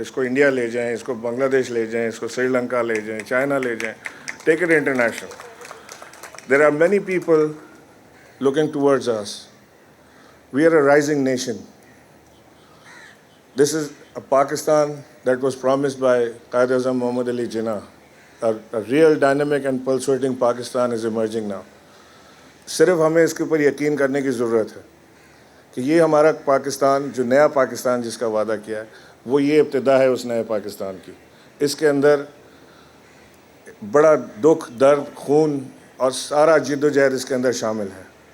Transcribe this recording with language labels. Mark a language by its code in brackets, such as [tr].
[hi] इसको इंडिया ले जाएं, इसको बांग्लादेश ले जाएं, इसको श्रीलंका ले जाएं, चाइना ले जाएं। [en] Take it international. There are many people looking towards us. We are a rising nation. This is a Pakistan that was promised by Quaid-e-Azam Muhammad Ali Jinnah. A real dynamic and pulsating Pakistan is emerging now. [hi] सिर्फ हमें इसके ऊपर यकीन करने की ज़रूरत है कि ये हमारा पाकिस्तान, जो नया पाकिस्तान जिसका वादा किया है, वो ये इब्तिदा है उस नए पाकिस्तान की। इसके अंदर बड़ा दुख, दर्द, खून और सारा जिद्दोजहद इसके अंदर शामिल है।